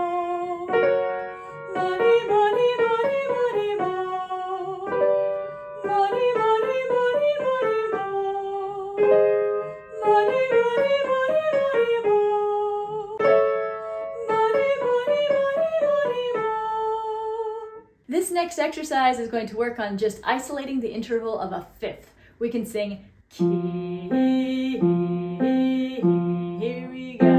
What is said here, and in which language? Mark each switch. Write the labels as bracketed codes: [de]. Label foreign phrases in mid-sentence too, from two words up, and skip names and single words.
[en] Money, money, money, money, mo. Money, money, money, money, mo. Money, money, money, money, mo. Money, money, money, money, mo. This next exercise is going to work on just isolating the interval of a fifth. We can sing key. Here we go.